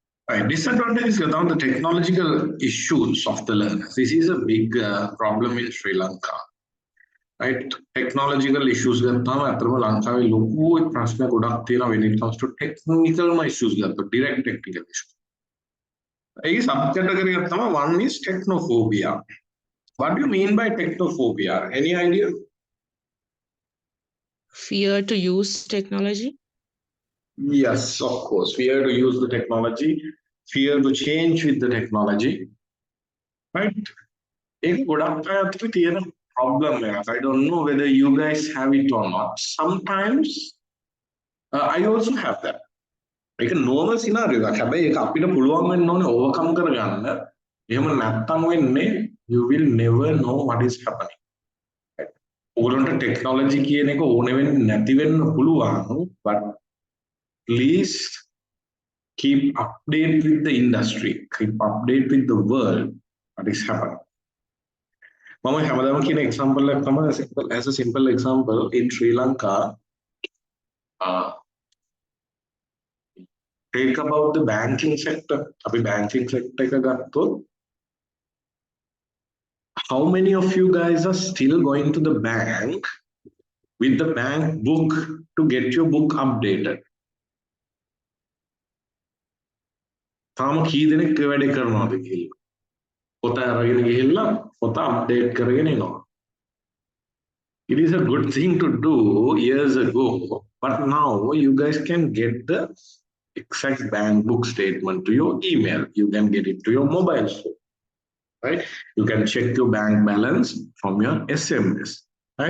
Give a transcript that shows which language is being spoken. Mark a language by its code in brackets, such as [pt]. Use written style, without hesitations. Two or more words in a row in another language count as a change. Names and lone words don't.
[en] Right. Disadvantage is around the technological issues of the learners. This is a big problem in Sri Lanka. Right? Technological issues [si] ගත්තාම අතරම ලංකාවේ ලොකු ප්‍රශ්න ගොඩක් තියෙනවා [en] when it comes to technical issues ගත්තොත් direct technical issues. ඒ subject [si] එකකට ගත්තාම [en] one is technophobia. What do you mean by technophobia? Any idea? Fear to use technology. Yes, of course. Fear to use the technology, fear to change with the technology. Right? [si] ඒක ගොඩක් අය අතර තියෙන problem එකක්. [en] I don't know whether you guys have it or not. Sometimes I also have that. [si] ඒක normal scenario එකක්. හැබැයි ඒක අපිට පුළුවන් වෙන්න ඕනේ overcome කරගන්න. එහෙම නැත්තම් වෙන්නේ [en] you will never know what is happening. [si] ඕගොල්ලන්ට technology කියන එක ඕනේ වෙන්නේ නැති වෙන්න පුළුවන්, [en] but please keep updated with the industry, keep updated with the world, what is happening. [si] මම හැමදාම කියන [en] example [si] එකක් තමයි [en] as a simple example in Sri Lanka. Take about the banking sector. අපි banking sector [si] එක ගත්තොත් [en] how many of you guys are still going to the bank with the bank book to get your book updated? [si] තාම කී දෙනෙක් ඒ වැඩේ කරනවද කියලා? පොත අරගෙන ගිහිල්ලා පොත අප්ඩේට් කරගෙන එනවා. [en] It is a good thing to do years ago, but now you guys can get the exact bank book statement to your email. You can get it to your mobile phone, right? You can check your bank balance from your SMS, right?